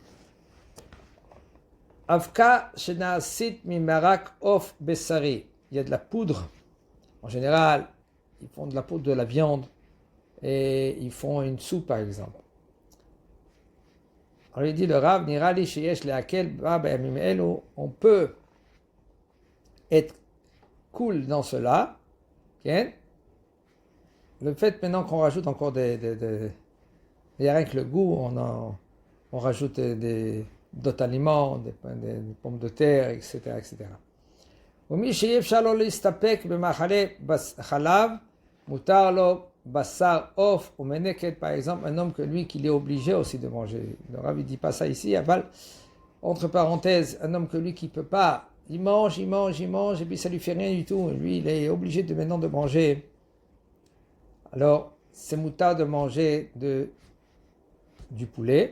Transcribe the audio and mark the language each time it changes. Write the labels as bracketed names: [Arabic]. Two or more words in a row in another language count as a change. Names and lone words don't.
[Hebrew] אבקה שנעשית ממרק עוף בשרי. [French] Il y a de la poudre. En général, ils font de la poudre de la viande et ils font une soupe, par exemple. On lui dit le Rav, [Hebrew] נראה לי שיש להקל בה בימים אלו. [French] On peut être cool dans cela. Okay? Le fait maintenant qu'on rajoute encore il n'y a rien que le goût, on rajoute d'autres aliments, des pommes de terre, etc. etc. [Hebrew] ומי שאי אפשר לו להסתפק במאכלי חלב, מותר לו בשר עוף ומנקת, [French] par exemple, un homme que lui qu'il est obligé aussi de manger. Le Rav ne dit pas ça ici, aval, entre parenthèses, un homme que lui qui ne peut pas, il mange, et puis ça lui fait rien du tout. Lui, il est obligé maintenant de manger. Alors, c'est moutard de manger du poulet.